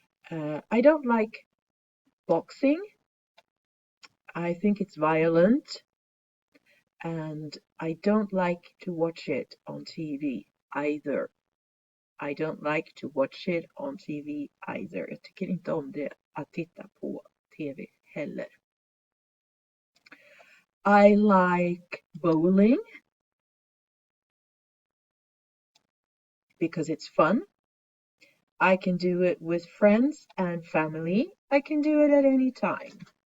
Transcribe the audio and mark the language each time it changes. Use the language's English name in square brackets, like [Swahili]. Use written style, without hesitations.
[English] I don't like boxing. I think it's violent and I don't like to watch it on TV either. I don't like to watch it on TV either. [Swedish] Jag tycker inte om det att titta på TV heller. [English] I like bowling because it's fun. I can do it with friends and family. I can do it at any time.